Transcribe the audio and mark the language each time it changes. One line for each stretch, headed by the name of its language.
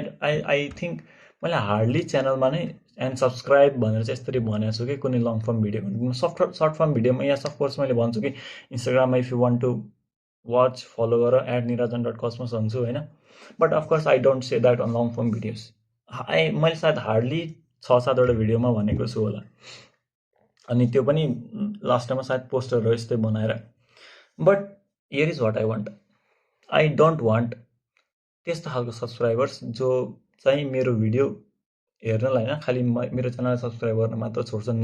Nepali: I think मैले hardly च्यानलमा नै एन्ड सब्सक्राइब भनेर चाहिँ यसरी भनेको छु कि कुनै long form video, short form भिडियोमा यहाँ अफकोर्स मैले भन्छु कि इन्स्टाग्राममा
English: if you want to watch
Nepali: follow गर @niranjan.cosmos भन्छु, होइन.
English: But of course I don't say that on long form videos.
Nepali: मैले सायद हार्डली 6-7 वटा भिडियोमा भनेको छु होला, अनि त्यो पनि लास्टमा सायद पोस्टरहरू यस्तै बनाएर.
English: But here is what I want.
Nepali: I don't want त्यस्तो खालको सब्सक्राइबर्स जो चाहिँ मेरो भिडियो हेर्नलाई होइन, खालि मेरो च्यानल सब्सक्राइब गर्न मात्र छोड्छन्.